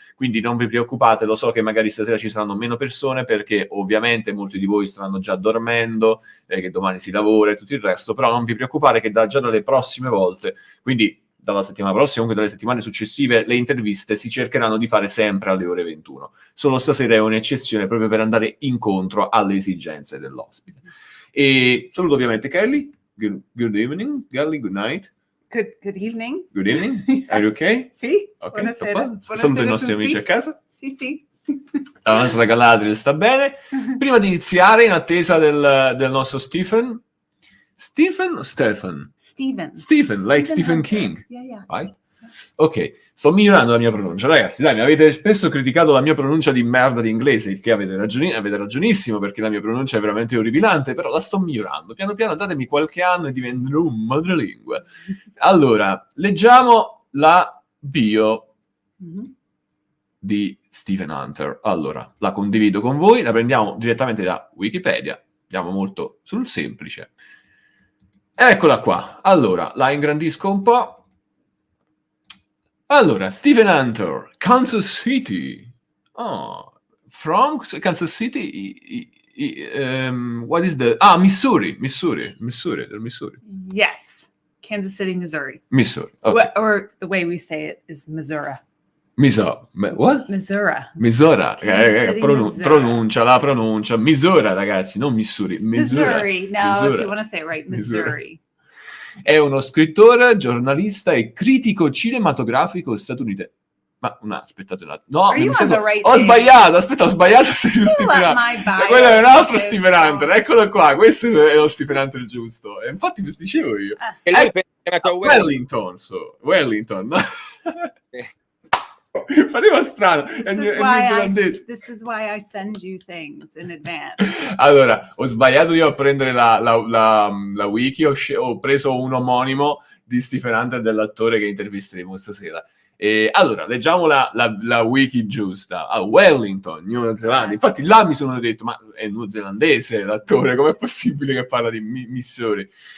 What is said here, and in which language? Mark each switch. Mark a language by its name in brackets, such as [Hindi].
[Italian] Quindi non vi preoccupate, lo so che magari stasera ci saranno meno persone, perché ovviamente molti di voi stanno già dormendo, che domani si lavora e tutto il resto, però non vi preoccupare che già dalle prossime volte, quindi dalla settimana prossima, comunque dalle settimane successive, le interviste si cercheranno di fare sempre alle ore 21. Solo stasera è un'eccezione proprio per andare incontro alle esigenze dell'ospite. E saluto ovviamente Kelly. [English] good evening, Galli, good night. Good evening. Good evening, are you okay? [Italian] Sì, [English] Ok, [Italian] buonasera. saluto i nostri amici a casa. Sì. La nostra Galadriel sta bene. Prima di iniziare, in attesa del nostro Stephen, [English] like Stephen Hunter. King. Yeah. Right? [Italian] Ok, sto migliorando la mia pronuncia, ragazzi. Dai, mi avete spesso criticato la mia pronuncia di merda di inglese, il che avete ragionissimo, perché la mia pronuncia è veramente orripilante, però la sto migliorando. Piano piano, datemi qualche anno e diventerò un madrelingua. Allora, leggiamo la bio di Stephen Hunter. Allora, la condivido con voi, la prendiamo direttamente da Wikipedia, andiamo molto sul semplice. Eccola qua. Allora, la ingrandisco un po'. Allora, Stephen Hunter, Kansas City. [English] Oh, from Kansas City? What is the... [Italian] Missouri, del Missouri. [English] Yes, Kansas City, Missouri. Missouri, okay. Or the way we say it is Missouri. What? Missouri. [Italian] Pronuncia. Missouri, ragazzi, non Missouri. [English] Missouri. No, if you want to say it right, Missouri. [Italian] È uno scrittore, giornalista e critico cinematografico statunitense. Aspettate un attimo. No, ho sbagliato. Sei Stephen Hunter. Quello è un altro Stephen Hunter. Eccolo qua. Questo è lo Stephen Hunter giusto. E infatti vi dicevo io. E lui è nato a Wellington. Pareva strano. [English] This is why I send you things in advance. [Italian] Allora, ho sbagliato io a prendere la wiki, ho preso un omonimo di Stephen Hunter, dell'attore che intervisteremo stasera. E allora, leggiamo la wiki giusta. Wellington, New Zelanda. Infatti là mi sono detto, ma è neozelandese l'attore, com'è possibile che parla di Missouri?